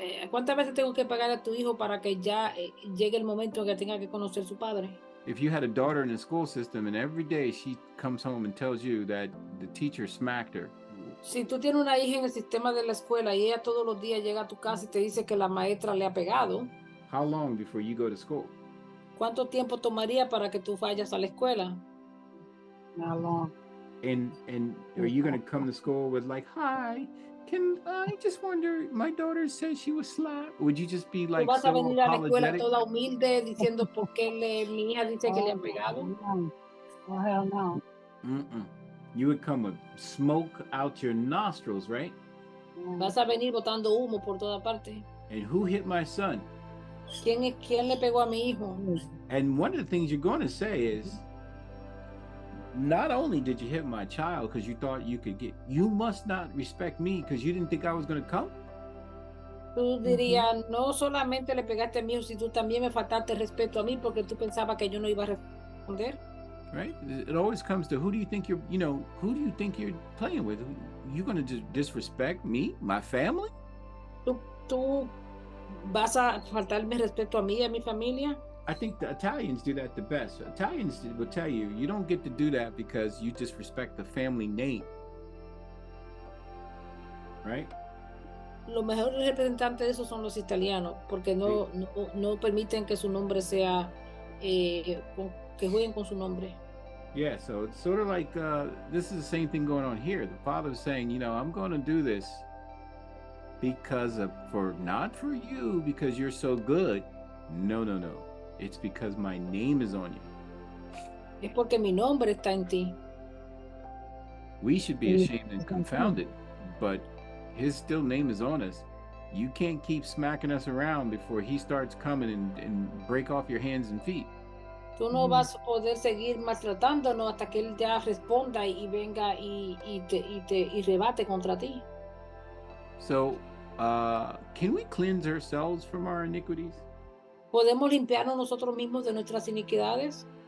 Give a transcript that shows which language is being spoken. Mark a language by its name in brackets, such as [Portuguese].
[Spanish] ¿Cuántas veces tengo que pegarle a tu hijo para que ya llegue el momento en que tenga que conocer a su padre? [English] If you had a daughter in the school system and every day she comes home and tells you that the teacher smacked her. [Spanish] Si tú tienes una hija en el sistema de la escuela y ella todos los días llega a tu casa y te dice que la maestra le ha pegado, [English] How long before you go to school? [Spanish] ¿cuánto tiempo tomaría para que tú vayas a la escuela? [English] Not long. And are you going to come to school with like, hi, can I just wonder, my daughter said she was slapped. Would you just be like [Spanish] ¿Tú vas [English] so [Spanish] a venir a la escuela [English] apologetic? [Spanish] toda humilde diciendo por qué mi hija dice que le han pegado? [English] No. Oh, hell no. Mm-mm. You would come with smoke out your nostrils, right? [Spanish] Vas a venir botando humo por toda parte. [English] And who hit my son? [Spanish] ¿Quién le pegó a mi hijo? [English] And one of the things you're going to say is, not only did you hit my child because you thought you could get, you must not respect me because you didn't think I was going to come. [Spanish] Tú dirías, no solamente le pegaste a mi hijo, si tú también me faltaste respeto a mí porque tú pensabas que yo no iba a responder. [English] Right? It always comes to who do you think you're, who do you think you're playing with? You going to disrespect me, my family? [Spanish] ¿Tú vas a faltarme respeto a mí y a mi familia? [English] I think the Italians do that the best. Italians will tell you, you don't get to do that because you disrespect the family name. Right? [Spanish] Los mejores representantes de eso son los italianos, porque no permiten que su nombre sea, que jueguen con su nombre. [English] Yeah, so it's sort of like, this is the same thing going on here. The father's saying, I'm going to do this because not for you, because you're so good. No. It's because my name is on you. [Spanish] Es porque mi nombre está en ti. [English] We should be ashamed and confounded, but his still name is on us. You can't keep smacking us around before he starts coming and break off your hands and feet. [Spanish] Tú no vas a poder seguir maltratándonos hasta que él ya responda y venga y rebate contra ti. [English] So, can we cleanse ourselves from our iniquities? [Spanish] ¿Podemos limpiarnos nosotros mismos de nuestras iniquidades?